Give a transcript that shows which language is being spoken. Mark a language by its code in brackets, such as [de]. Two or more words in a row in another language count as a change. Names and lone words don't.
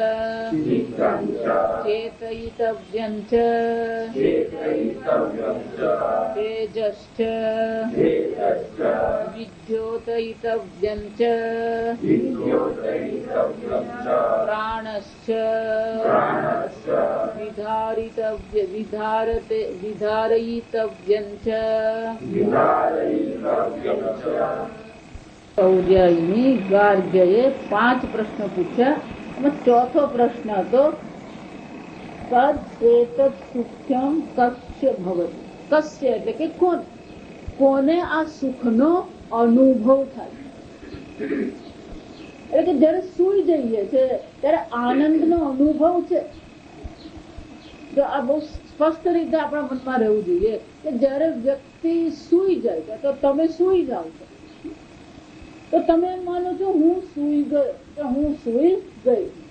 [sa] चेतयितव्यं च तेजश्च विद्योतयितव्यं च प्राणश्च विधारयितव्यं च सौर्ययिनी गार्ग्यए [hi] 5 प्रश्न पूछा। [gu] ચોથો પ્રશ્ન તો [sa] तद एतत् सुख्यम कस्य भवति। [gu] कस्य એટલે કે કોને આ સુખનો અનુભવ થાય। એટલે કે જ્યારે સૂઈ જઈએ છે ત્યારે આનંદનો અનુભવ છે। તો આ બહુ સ્પષ્ટ રીતે આપણા મનમાં રહેવું જોઈએ કે જ્યારે વ્યક્તિ સૂઈ જાય છે તો તમે સૂઈ જાઓ છો તો તમે એમ માનો છો હું સૂઈ ગયો કે હું સૂઈ ગઈ।